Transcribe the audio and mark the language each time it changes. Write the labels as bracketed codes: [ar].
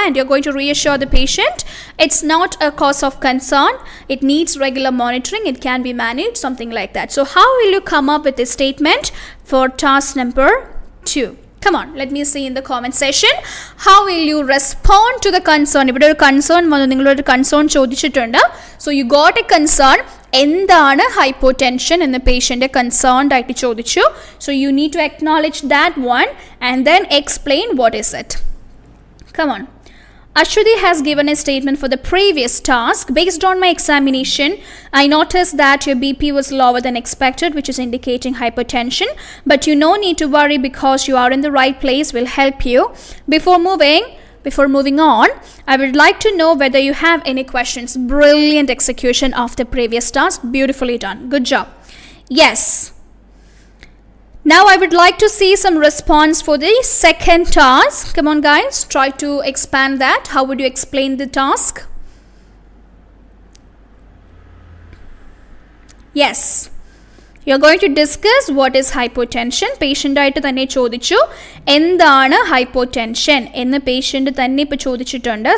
[en] And you're going to reassure the patient it's not a cause of concern. It needs regular monitoring. It can be managed, something like that. So how will you come up with a statement for task number 2? Come on, let me see in the comment section. How will you respond to the concern? If there is a concern, you concern [ml] chodichitunda. [en] So you got a concern. [ml] എന്താണ് hypotension എന്ന പേഷ്യൻ്റെ concerned ആയിട്ട് ചോദിച്ചു. [en] So you need to acknowledge that one and then explain what is it. Come on. Ashwati has given a statement for the previous task. Based on my examination, I noticed that your BP was lower than expected, which is indicating hypertension. But you no need to worry because you are in the right place. Will help you. Before moving on, I would like to know whether you have any questions. Brilliant execution of the previous task. Beautifully done. Good job. Yes. Now I would like to see some response for the second task. Come on guys, try to expand that. How would you explain the task? Yes. You're going to discuss what is hypotension. [ml] Patient ആയിട്ട് തന്നെ ചോദിച്ചു എന്താണ് hypotension എന്ന് patient തന്നെ ഇപ്പോൾ ചോദിച്ചിട്ടുണ്ട്.